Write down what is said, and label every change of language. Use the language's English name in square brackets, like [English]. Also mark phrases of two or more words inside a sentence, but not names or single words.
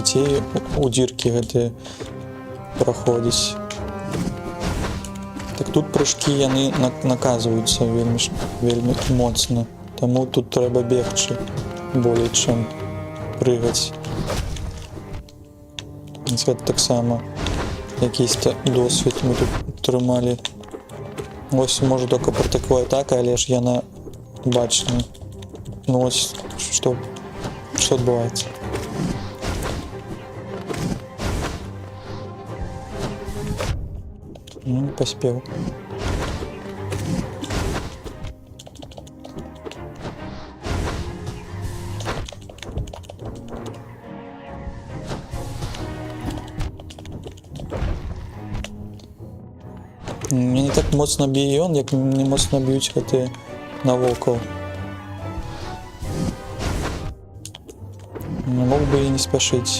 [Belarusian] Ці у дзіркі гэтыя праходзіць. Так тут прыжкі яны наказваюцца вельмі моцна. Таму тут трэба бегчы болей, чым прыгаць. Гэта таксама якийсь-то досвід мы тут трымалі. Ось, можа, толькі пра такую атаку, але ж яна бачна. Ну ось, што адбываецца. [Russian] Ну, не поспел. [Belarusian] Мне не так моцна б'е ён, як не моцна б'юць гэтыя навокал. [Russian] Мог бы и не спешить.